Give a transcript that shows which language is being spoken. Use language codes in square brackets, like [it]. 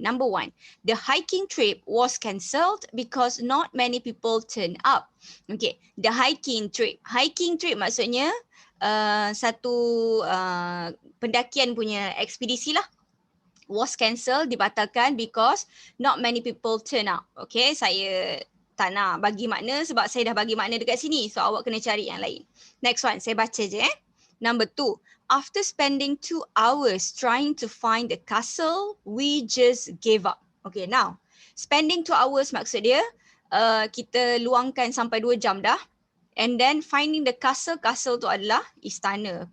[en] Number 1, the hiking trip was cancelled because not many people turned up. Okay, the hiking trip. Hiking trip [ms] maksudnya satu pendakian punya ekspedisi lah. [en] Was cancelled, [ms] dibatalkan [en] because not many people turn up. [ms] Okay, saya tak nak bagi makna sebab saya dah bagi makna dekat sini. So awak kena cari yang lain. [en] Next one, [ms] saya baca je [en] Number 2, after spending 2 hours trying to find the castle, we just gave up. Okay, now spending 2 hours [ms] maksud dia kita luangkan sampai 2 jam dah. [en] And then finding the castle [ms] tu adalah istana.